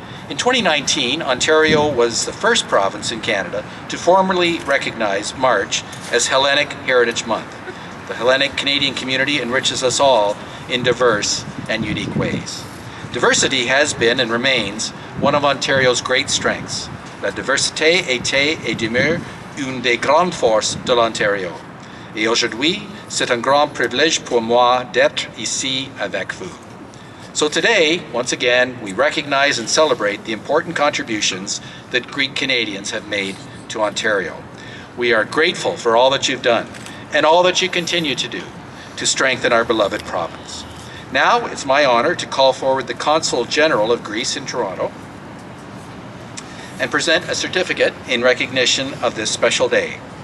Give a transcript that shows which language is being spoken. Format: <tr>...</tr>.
<en>In 2019, Ontario was the first province in Canada to formally recognize March as Hellenic Heritage Month. The Hellenic Canadian community enriches us all in diverse and unique ways. Diversity has been and remains one of Ontario's great strengths.</en> <fr>La diversité était et demeure une des grandes forces de l'Ontario. Et aujourd'hui, c'est un grand privilège pour moi d'être ici avec vous.</fr> <en>So today, once again, we recognize and celebrate the important contributions that Greek Canadians have made to Ontario. We are grateful for all that you've done and all that you continue to do to strengthen our beloved province. Now, it's my honor to call forward the Consul General of Greece in Toronto and present a certificate in recognition of this special day.</en>